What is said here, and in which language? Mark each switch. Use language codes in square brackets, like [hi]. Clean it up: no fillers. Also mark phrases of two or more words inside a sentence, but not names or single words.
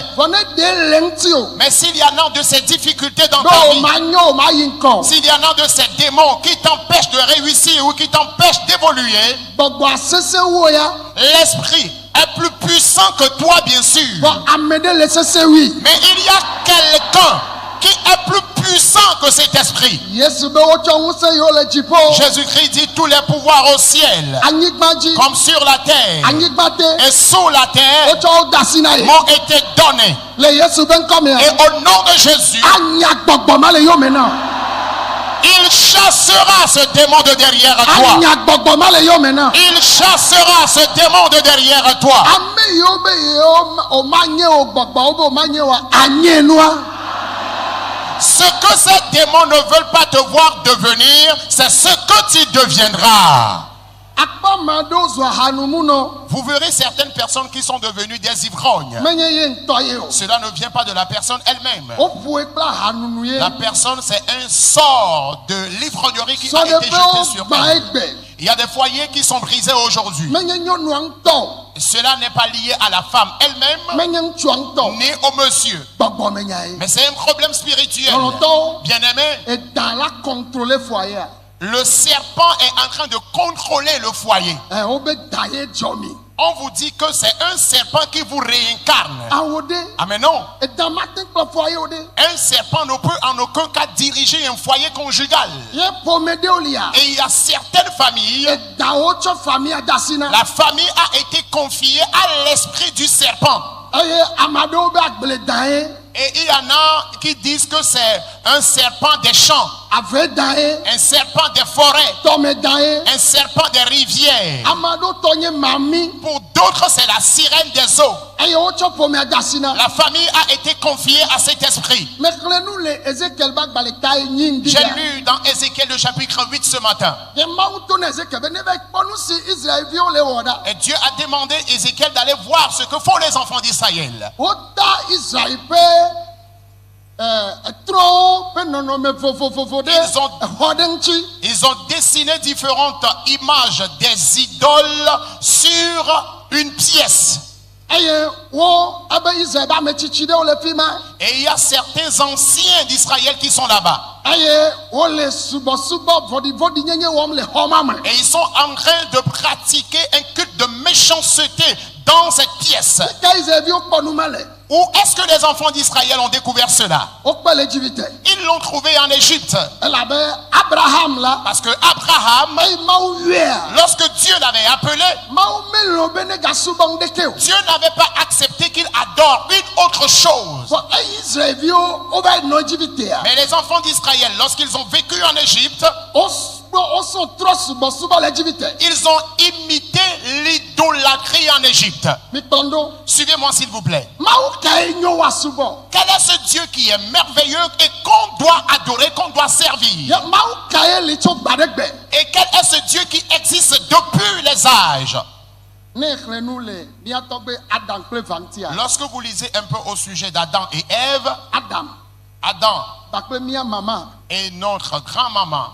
[fr] Mais s'il y en a de ces difficultés dans ta vie, s'il y en a de ces démons qui t'empêchent de réussir ou qui t'empêchent d'évoluer, l'esprit est plus puissant que toi, bien sûr. Mais il y a quelqu'un quelqu'un qui est plus puissant que cet esprit. [ee] Yesu be wotsɔ ŋusẽ yiwo le dziƒo. [fr] Jésus-Christ dit tous les pouvoirs au ciel [ee] Anyigba dzi. [fr] comme sur la terre [ee] Anyigba te. [fr] et sous la terre [ee] Wotsɔ wo da asi na ye. [fr] m'ont été donnés. [ee] Le Yesu be ŋkɔ me. [fr] Et au nom de Jésus, [ee] Anya gbɔgbɔ ma le yome na. [fr] il chassera ce démon de derrière toi. [ee] Anya gbɔgbɔ ma le yome na. [fr] Il chassera ce démon de derrière toi. [ee] Ame yiwo be yewo o ma nye o gbɔgbɔ wo be o ma nye wa anye nua. [fr] Ce que ces démons ne veulent pas te voir devenir, c'est ce que tu deviendras. [ee] Akpɔ ma ɖewo zu ahanumu nɔ. [fr] Vous verrez certaines personnes qui sont devenues des ivrognes. [ee] Menye ye ŋutɔ ye o. [fr] Cela ne vient pas de la personne elle-même. [ee] Woƒoe kple ahanunu ye. [fr] La personne, c'est un sort de l'ivrognerie qui a [ee] Sɔ [fr] été [ee] ɖe [fr] jeté [ee] ƒe [fr] sur [ee] wo gba [fr] elle. [ee] egbe. [fr] Il y a des foyers qui sont brisés aujourd'hui. [ee] Menye nyɔnua ŋutɔ o. [fr] Cela n'est pas lié à la femme elle-même, [ee] Menye ŋutsua ŋutɔ o. [fr] ni au monsieur. [ee] Gbɔgbɔ me nya ye. [fr] Mais c'est un problème spirituel. [ee] Lɔlɔtɔwo. [fr] Bien-aimé, [ee] Eda la [fr] contrôler foyer. le serpent est en train de contrôler le foyer. [ee] Wo be da ye dzɔ mi. [fr] On vous dit que c'est un serpent qui vous réincarne. [ee] Awo de. [fr] Ah mais non, [ee] Eda ma te kple foyer wo de. [fr] un serpent ne peut en aucun cas diriger un foyer conjugal. [ee] Ye ƒomeɖewo lia. [fr] Et il y a certaines familles, [ee] Edawo tsɔ famille da asi na. [fr] la famille a été confiée à l'esprit du serpent. [ee] Eye ame aɖewo be agble da ye. [fr] Et il y en a qui disent que c'est un serpent des champs, [ee] Ave da ye. [fr] un serpent des forêts, [ee] Tɔme da ye. [fr] un serpent des rivières. [ee] Ame aɖewo tɔ nye mami. [fr] Pour d'autres, c'est la sirène des eaux. [ee] Eye wotsɔ ƒomea da asi na. [fr] La famille a été confiée à cet esprit. [ee] Mexlẽ nu le Ezekiel be agbalẽ ta ye nyi ŋdi [fr] J'ai [ee] ya. [fr] lu dans Ézéchiel le chapitre 8 ce matin. [ee] Ye Mawu to na Ezekiel be ne va kpɔ nu si Israelviwo le wɔ ɖa. [fr] Et Dieu a demandé à Ézéchiel d'aller voir ce que font les enfants d'Israël. [ee] Wota Israel ƒe trɔwo ƒe nɔnɔme vovovo ɖe [fr] Ils ont- [ee] exɔ ɖe ŋuti. [fr] Ils ont dessiné différentes images des idoles sur une pièce. [ee] Eye wo ebe Israel be ame tsitsi ɖewo le fi ma. [fr] Et il y a certains anciens d'Israël qui sont là-bas. [ee] Eye wole subɔsubɔ vɔɖivɔɖi nyenye wɔm le xɔ ma me. [fr] Et ils sont en train de pratiquer un culte de méchanceté dans cette pièce. [ee] Ke Israelviwo kpɔ nu me le. [fr] Où est-ce que les enfants d'Israël ont découvert cela? [ee] Wokpe le Egipte. [fr] Ils l'ont trouvé en Égypte. [ee] Elabe Abraham la. [fr] Parce que Abraham, [ee] Eye Mawu yɔea. [fr] lorsque Dieu l'avait appelé, [ee] Mawu melɔ̃ be ne gasubɔ ŋdeke o. [fr] Dieu n'avait pas accepté qu'il adore une autre chose. [ee] Fɔ eye Israelviwo wova yi nɔ Egiptea. [fr] Mais les enfants d'Israël, lorsqu'ils ont vécu en Égypte, [ee] Wosɔ trɔ subɔsubɔ le Egipte. [fr] ils ont imité l'idolâtrie en Égypte. [ee] Mikplɔ ɖo. [fr] Suivez-moi s'il vous plaît. [ee] Mawu kae nyo woasubɔ. [fr] Quel est ce Dieu qui est merveilleux et qu'on doit adorer, qu'on doit servir? [ee] Ye Mawu kae li tso gba ɖe gbe. [fr] Et quel est ce Dieu qui existe depuis les âges? [ee] Ne xlẽ nu le mía tɔgbe Adam kple va ŋutia. [fr] Lorsque vous lisez un peu au sujet d'Adam et Ève, [ee] Adam Adam kpakple mía mama. [fr] et notre grand-maman